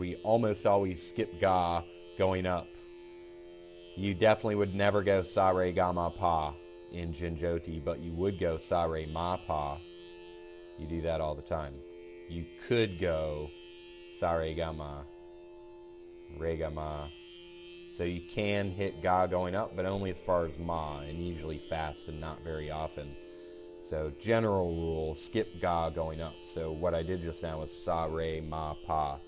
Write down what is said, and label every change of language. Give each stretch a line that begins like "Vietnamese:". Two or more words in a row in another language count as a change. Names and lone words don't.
English: We almost always skip ga going up. You definitely would never go sa, re, ga, ma, pa in Jhinjhoti, but you would go sa, re, ma, pa. You do that all the time. You could go sa, re, ga, ma, re, ga, ma. So you can hit ga going up, but only as far as ma, and usually fast and not very often. So general rule, skip ga going up. So what I did just now was sa, re, ma, pa.